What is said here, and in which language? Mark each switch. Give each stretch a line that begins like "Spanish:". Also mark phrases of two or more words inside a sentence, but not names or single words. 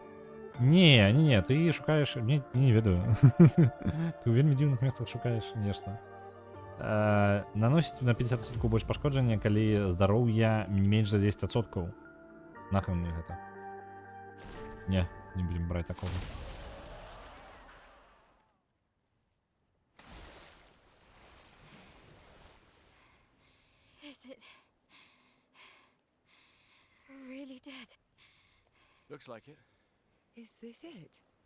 Belarusian: Не, ты шукаеш, не ведаю. Ты ў вельмі дзіўных месцах шукаеш нешта. Наносіць на 50% больш пашкоджання, калі здароўя менш за 10%. Нахрен мне гэта. Не будзем браць такого.
English: Is it really dead? Looks like it. Is this it?